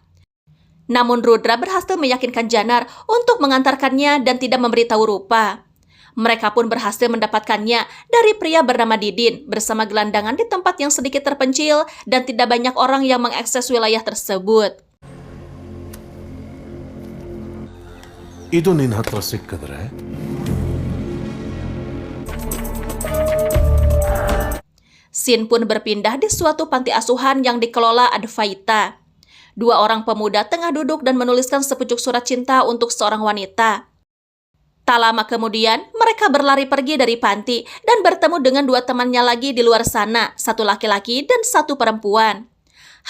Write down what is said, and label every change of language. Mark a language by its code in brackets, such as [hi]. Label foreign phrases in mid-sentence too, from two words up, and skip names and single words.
[id] Namun Rudra berhasil meyakinkan Janar untuk mengantarkannya dan tidak memberitahu Rupa. Mereka pun berhasil mendapatkannya dari pria bernama Didin bersama gelandangan di tempat yang sedikit terpencil dan tidak banyak orang yang mengakses wilayah tersebut. [kn] ಇದು ನಿನ್ನ ಹತ್ರ ಸಿಕ್ಕಿದ್ರೆ [id] Scene pun berpindah di suatu panti asuhan yang dikelola Advaita. Dua orang pemuda tengah duduk dan menuliskan sepucuk surat cinta untuk seorang wanita. Tak lama kemudian, mereka berlari pergi dari panti dan bertemu dengan dua temannya lagi di luar sana, satu laki-laki dan satu perempuan.